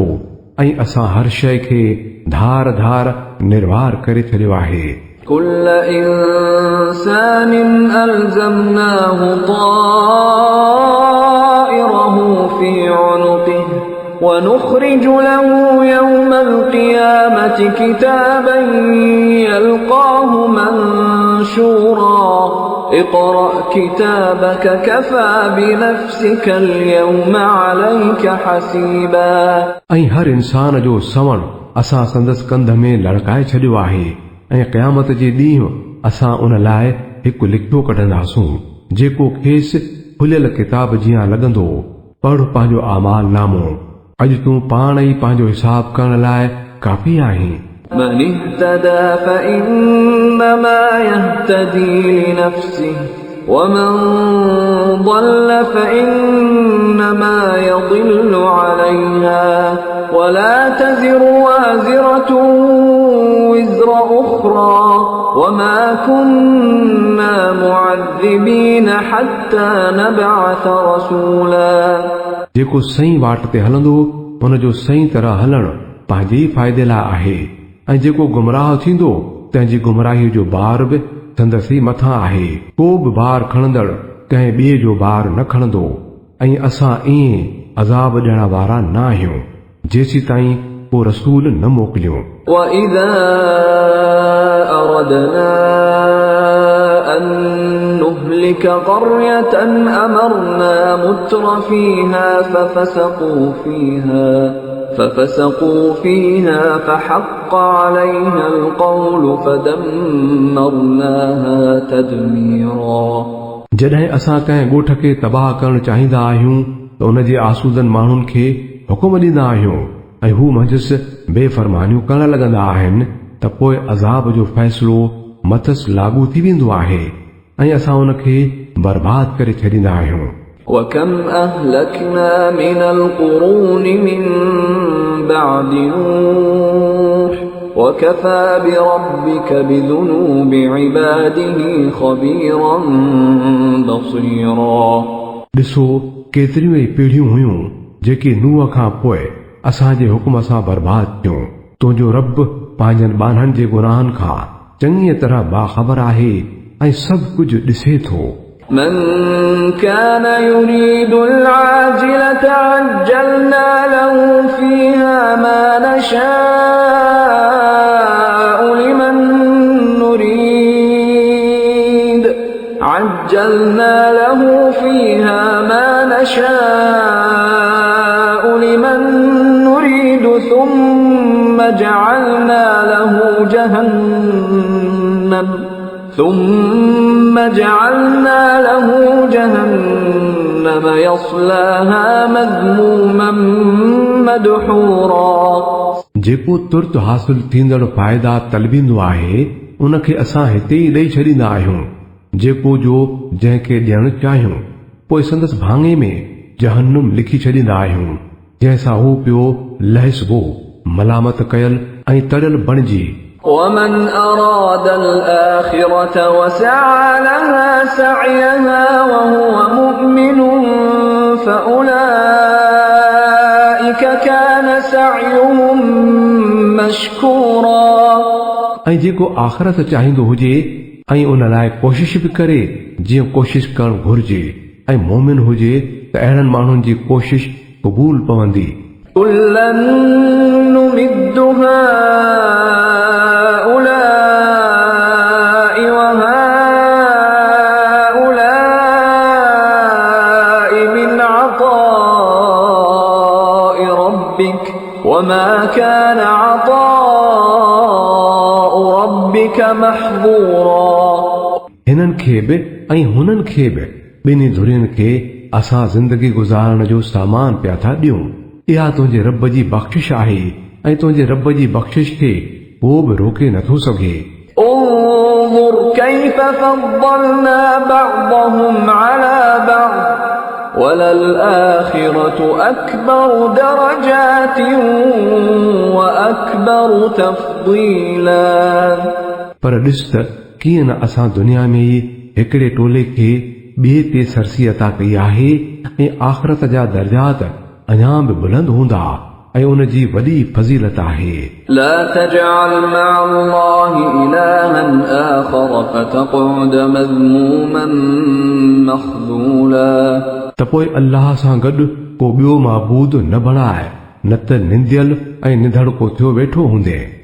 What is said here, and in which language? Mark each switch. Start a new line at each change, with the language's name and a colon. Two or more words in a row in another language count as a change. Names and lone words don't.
Sindhi: ऐं असां हर शइ खे धार धार निर्वार करे छॾियो आहे।
Arabic: كل إنسان ألزمناه طائره في عنقه ونخرج له يوم القيامة كتابا يلقاه منشورا اقرأ كتابك كفى بنفسك اليوم عليك حسيبا
Sindhi: ऐं हर इंसान जो सवण असां संदसि कंध में लड़काए छॾियो आहे ऐं क़यामत जे ॾींहुं असां उन लाइ हिकु लिखियो कढंदासूं जेको खेसि खुलियल किताब जीअं लॻंदो। पढ़ पंहिंजो आमाल नामो, अॼु तूं पाण ई पंहिंजो हिसाब करण लाइ काफ़ी आहीं।
Arabic: من اهتدى فإنما يهتدي لنفسه ومن ضل فإنما يضل عليها ولا تزر وازرة وزر أخرى وما كنا معذبين حتى نبعث رسولا
Sindhi: जेको सही वाट ते हलंदो हुन जो सही तरह हलणु पंहिंजे ई फ़ाइदे लाइ आहे ऐं जेको गुमराह थींदो तंहिंजी गुमराही जो बार बि संदसि मथां आहे। को बि बार खणंदड़ कंहिं ॿिए जो बार न खणंदो ऐं असां ईअं अज़ाब ॾियण वारा न आहियूं जेसी ताईं को रसूल न मोकिलियूं।
Arabic: وإذا أردنا أن نهلك قرية أمرنا متر فيها ففسقوا فيها فحق عليها القول فدمرناها تدميرا
Sindhi: जॾहिं असां कंहिं ॻोठ खे तबाह करणु चाहींदा आहियूं त उन जे आसूदनि माण्हुनि खे हुकुम ॾींदा आहियूं ऐं हू मंझसि बेफ़रमानियूं करण लॻंदा आहिनि त पोइ अज़ाब जो फ़ैसिलो मथसि लागू थी वेंदो आहे ऐं असां उन खे बर्बाद करे छॾींदा आहियूं।
Arabic: وكم أهلكنا من القرون من بعد نوح وكفى بربك بذنوب عباده خبيرا بصيرا
Sindhi: ॾिसो केतिरियूं ई पीढ़ियूं हुयूं जेकी नूह खां पोइ असांजे हुकुम सां बर्बाद थियूं। तुंहिंजो रब पंहिंजनि ॿारनि जे गुनाहनि खां चङीअ तरह बाख़बर आहे ऐं सभु कुझु ॾिसे थो।
Arabic: من كان يريد العاجلة عجلنا له فيها ما نشاء لمن نريد عجلنا له فيها ما نشاء لمن نريد ثم جعلنا له جهنم يصلاها مذموما مدحورا
Sindhi: जेको तुर्त हासिल थींदड़ फ़ाइदा तलबींदो आहे उनखे असां हिते ई ॾेई छॾींदा आहियूं। जेको जो जंहिंखे ॾियणु चाहियूं पोइ संदसि भाङे में जहन्नुम लिखी छॾींदा आहियूं जंहिंसां हू पियो लहिसबो मलामत कयल ऐं तड़ियल बणिजी।
Arabic: ومن أراد الآخرة وسعى لها سعيها وهو مؤمن فأولئك كان سعيهم مشكورا
Sindhi: ऐं जेको आख़िरत चाहींदो हुजे ऐं उन लाइ कोशिश बि करे जीअं कोशिश करणु घुर्जे ऐं मोमिन हुजे त अहिड़नि माण्हुनि जी कोशिश क़बूल पवंदी।
Arabic: كلا نمد هؤلاء وهؤلاء من عطاء ربك وما كان عطاء ربك محظورا
Sindhi: हिननि खे बि ऐं हुननि खे बि ॿिन्ही धुरियुनि खे असां ज़िंदगी गुज़ारण जो सामान पिया था ॾियूं। इहा तुंहिंजे रब जी बख़्शिश आहे ऐं तुंहिंजे रब जी बख़्शिश खे को बि रोके नथो सघे।
Arabic: انظر كيف فضلنا بعضهم على بعض وللآخرة أكبر درجات وأكبر تفضيلا
Sindhi: पर ॾिस त कीअं न असां दुनिया में ई हिकिड़े टोले खे ॿिए ते सरसी अता कई आहे ऐं आख़िरत जा दर्जात अञा बि बुलंद हूंदा ऐं उन जी वॾी फज़ीलत आहे।
Arabic: لا تجعل مع الله إلها آخر فتقعد مذموما مخذولا
Sindhi: त पोइ अल्लाह सां गॾु को ॿियो माबूद न बणाए न त निंदियल ऐं निधड़को थियो वेठो हूंदे।